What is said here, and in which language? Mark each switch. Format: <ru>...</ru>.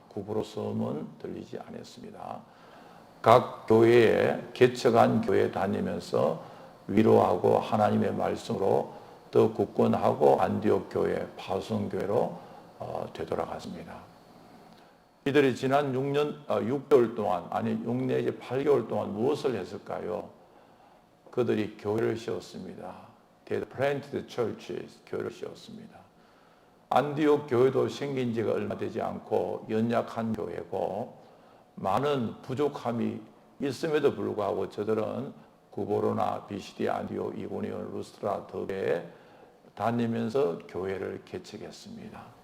<ko>구브로 섬은 들리지 않았습니다. 각 교회에 개척한 교회 다니면서 위로하고 하나님의 말씀으로 더 굳건하고 안디옥 교회 파송교회로 되돌아갔습니다. 이들이 지난 6개월 동안 6 내지 8개월 동안 무엇을 했을까요? 그들이 교회를 세웠습니다.</ko> <en>They planted churches,</en> <ko>교회를 세웠습니다. 안디옥 교회도 생긴 지가 얼마 되지 않고 연약한 교회고 많은 부족함이 있음에도 불구하고 저들은 구보로나 비시디 안디옥 이고니온 루스트라 더베에 다니면서 교회를 개척했습니다.</ko>